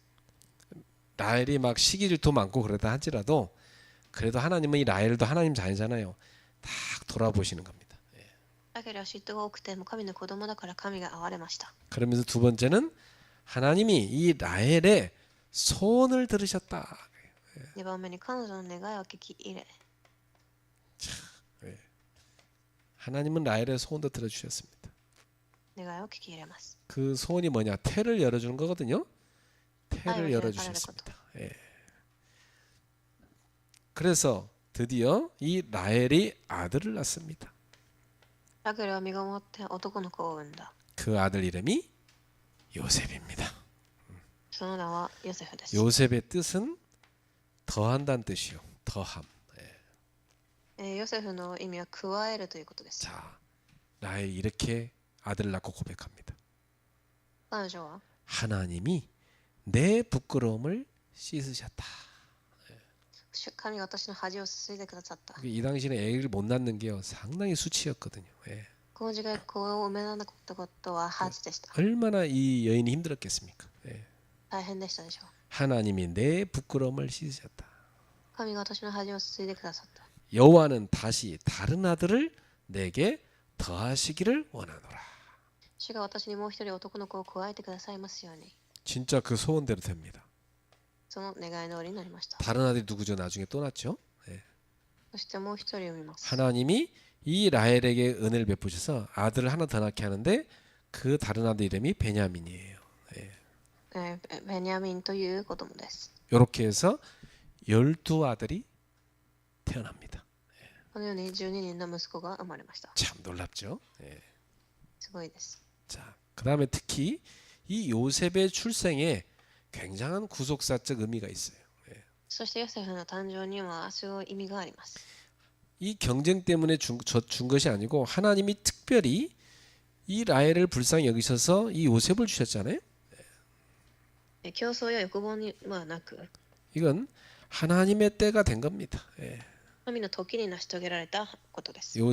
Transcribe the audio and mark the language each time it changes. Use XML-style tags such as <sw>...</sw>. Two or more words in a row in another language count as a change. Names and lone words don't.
<ko>라헬이 막 시기 질투 많고 그러다 할지라도 그래도 하나님은 이 라헬도 하나님 자녀잖아요. 딱 돌아보시는 겁니다.</ko> <ja>ラケルは嫉妬が多くても神の子供だから神が憐れました。</ja> <ko>그러면서 두 번째는 하나님이 이 라헬의 소원을 들으셨다.</ko> <ja>2 番目に彼女の願いを聞き入れ、</ja> <ko>하나님은 라헬의 소원도 들어주셨습니다.</ko> <ja>願いを聞き入れます。</ja> <ko>그 소원이 뭐냐? 태를 열어주는 거거든요. 태를 아유, 열어주셨습니다. 그래서 드디어 이 라헬이 아들을 낳습니다.</ko> <ja>ラケルは身ごもって男の子を産んだ。</ja> <ko>그 아들 이름이 요셉입니다.</ko> <ja>その名はヨセフです。</ja> <ko>요셉의 뜻은 더한다는 뜻이요. 더함.</ko> <ja>ヨセフの意味は加えるということです。</ja> <ko>자, 라헬이 이렇게 아들을 낳고 고백합니다.</ko> <ja>彼女は</ja> <ko>하나님이 내 부끄러움을 씻으셨다.</ko> <ja>神が私の恥をすすいでくださった。</ja> <ko>이 당시에 애를 못 낳는 게요 상당히 수치였거든요. 예.</ko> <ja>この時代子を産めなかったことは恥でした。</ja> <ko>얼마나 이 여인이 힘들었겠습니까? 예.</ko> <ja>大変でしたでしょう。</ja> <ko>하나님이 내 부끄러움을 씻으셨다.</ko> <ja>神が私の恥をすすいでくださった。</ja> <ko>여호와는 다시 다른 아들을 내게 더하시기를 원하노라.</ko> <ja>主が私にもう一人男の子を加えてくださいますように。</ja> <ko>진짜 그 소원대로 됩니다.</ko> <ja>その願い通りになりました。</ja> <ko>다른 아들이 누구죠? 나중에 또 낳죠. 예.</ko> <ja>そしてもう一人産みます。</ja> <ko>하나님이 이 라헬에게 은혜를 베푸셔서 아들을 하나 더 낳게 하는데 그 다른 아들 이름이 베냐민이에요. 예.</ko> <ja>ベニヤミンという子供です。</ja> <ko>이렇게 해서 12아들이 태어납니다.</ko> <ja>このように12人の息子が生まれました。</ja> <ko>참 놀랍죠. 예.</ko> <ja>すごいです。</ja> <ko>자, 그다음에 특히 이 요셉의 출생에 굉장한 구속사적 의미가 있어요.</ko> <ja>そしてヨセフの誕生にはすごい意味があります。</ja> <ko>이 경쟁 때문에 준 것이 아니고 하나님이 특별히 이 라헬을 불쌍히 여기셔서 이 요셉을 주셨잖아요.</ko> <ja>競争や欲望にはなく、</ja> <ko>이건 하나님의 때가 된 겁니다. 예.</ko> <ja>神の時に成し遂げられたことです。</ja>